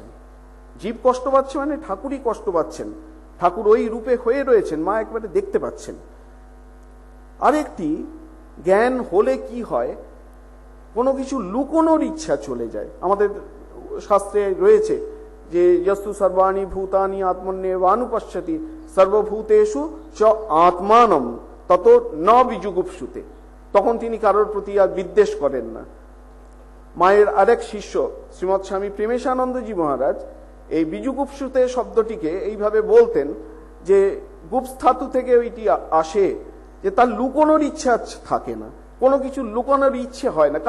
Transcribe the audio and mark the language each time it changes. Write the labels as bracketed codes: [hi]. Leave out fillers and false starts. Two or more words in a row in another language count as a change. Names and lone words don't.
[bn] জীব কষ্ট পাচ্ছে মানে ঠাকুরই কষ্ট পাচ্ছেন, ঠাকুর ওই রূপে হয়ে রয়েছেন, মা একবারে দেখতে পাচ্ছেন। আরেকটি, জ্ঞান হলে কি হয়, কোনো কিছু লুকোনোর ইচ্ছা চলে যায়। আমাদের শাস্ত্রে রয়েছে যে [sa] যস্তু সর্বাণি ভূতানি আত্মন্যেবানুপশ্যতি সর্বভূতেষু চ আত্মানম তত ন বিজুগুপ্সুতে। [bn] তখন তিনি কারোর প্রতি আর বিদ্বেষ করেন না। মায়ের আরেক শিষ্য শ্রীমৎ স্বামী প্রেমেশানন্দজি মহারাজ এই বিজুগুপ্সুতে শব্দটিকে এইভাবে বলতেন যে গুপ্সধাতু থেকে ওইটি আসে, যে তার লুকোনোর ইচ্ছা থাকে না, কোনো কিছু লুকানোর ইচ্ছে হয় না।